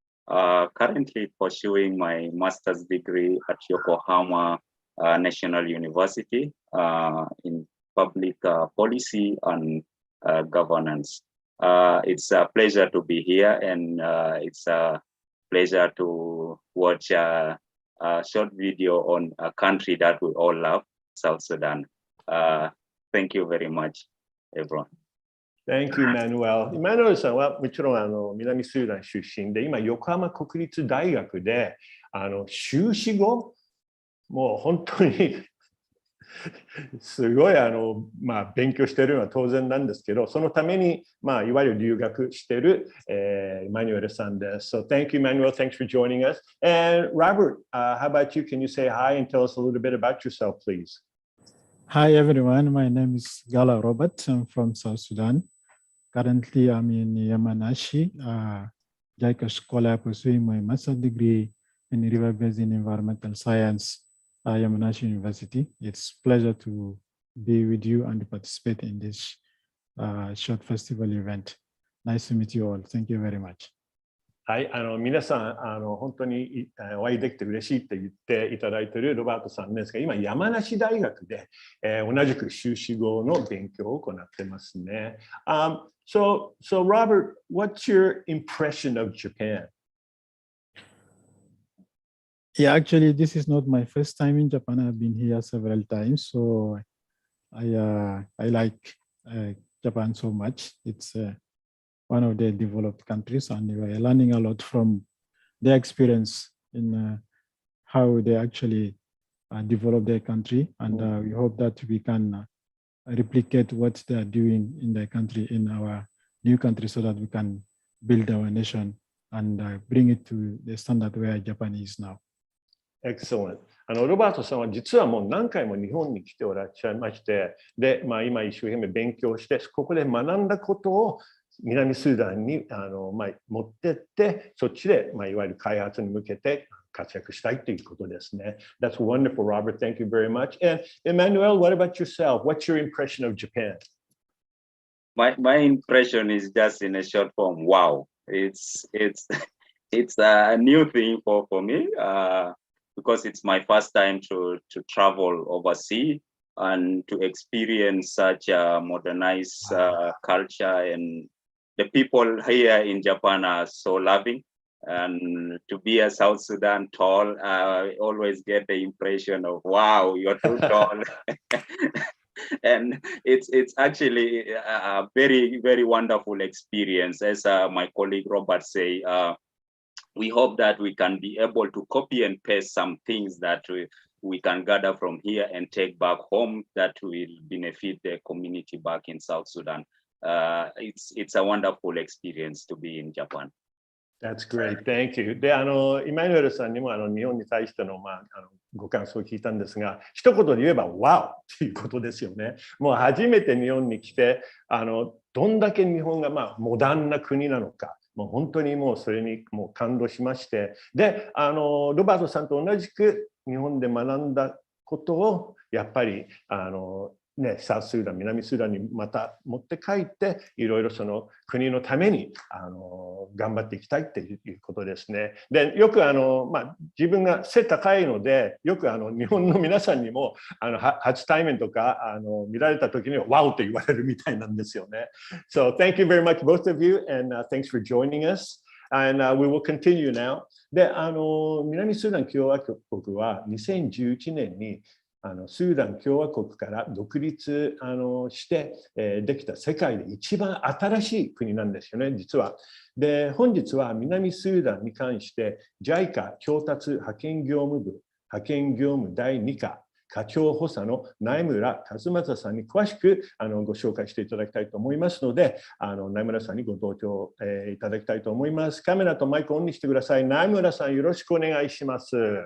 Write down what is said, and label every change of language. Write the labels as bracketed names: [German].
[English] Currently pursuing my master's degree at Yokohama National University in public policy and governance. It's a pleasure to be here, and it's a pleasure to watch a short video on a country that we all love, South Sudan. Thank you very much, everyone. Thank you, Manuel. [Japanese] イマヌエルさんはもちろん南スーダン出身で、今横浜国立大学で修士後、もう本当にすごい勉強しているのは当然なんですけど、そのためにいわゆる留学しているイマヌエルさんです。 [English] So thank you, Manuel. Thanks for joining us. And Robert, how about you? Can you say hi and tell us a little bit about yourself, please? Hi, everyone. My name is Gala Robert. I'm from South Sudan. Currently, I'm in Yamanashi, JICA scholar pursuing my master's degree in River Basin Environmental Science, Yamanashi University. It's a pleasure to be with you and participate in this short festival event. Nice to meet you all. Thank you very much. [Japanese] はい、皆さん本当にお会いできて嬉しいって言っていただいているロバートさんですが、今山梨大学で同じく修士号の勉強を行ってますね。 [English] So Robert, what's your impression of Japan? Yeah, actually, this is not my first time in Japan. I've been here several times, so I like Japan so much. It's one of the developed countries, and we are learning a lot from their experience in how they actually develop their country. And we hope that we can replicate what they are doing in their country, in our new country, so that we can build our nation and bring it to the standard where Japan is now. Excellent. [Japanese] ロバートさんは実はもう何回も日本に来ておらっしゃいまして、で、今一生懸命勉強して、ここで学んだことを南スーダンに持ってって、そっちでいわゆる開発に向けて活躍したいということですね。 [English] That's wonderful, Robert. Thank you very much. And Emmanuel, what about yourself? What's your impression of Japan? My impression is just in a short form. Wow, it's a new thing for me because it's my first time to travel overseas and to experience such a modernized culture, and the people here in Japan are so loving. And to be a South Sudan tall, I always get the impression of, wow, you're too tall. And it's actually a very, very wonderful experience. As my colleague Robert say, we hope that we can be able to copy and paste some things that we can gather from here and take back home that will benefit the community back in South Sudan. It's a wonderful experience to be in Japan. That's great. Thank you. [Japanese] で、イマヌエルさんにも日本に対してのご感想を聞いたんですが、一言で言えば Wow っていうことですよね。もう初めて日本に来て、どんだけ日本がモダンな国なのか。もう本当にもうそれにもう感動しまして、で、ロバートさんと同じく日本で学んだことをやっぱりサウススーダン、南スーダンにまた持って帰って、いろいろその国のために頑張っていきたいっていうことですね。で、よく自分が背高いので、よく日本の皆さんにも初対面とか見られた時にはワオって言われるみたいなんですよね。 [English] So thank you very much both of you and thanks for joining us. And we will continue now. [Japanese] で、南スーダン共和国は2011年にスーダン共和国から独立してできた世界で一番新しい国なんですよね、実は。で、本日は南スーダンに関して JICA 調達派遣業務部派遣業務第2課課長補佐の苗村和正さんに詳しくご紹介していただきたいと思いますので、苗村さんにご登場いただきたいと思います。カメラとマイクをオンにしてください。苗村さん、よろしくお願いします。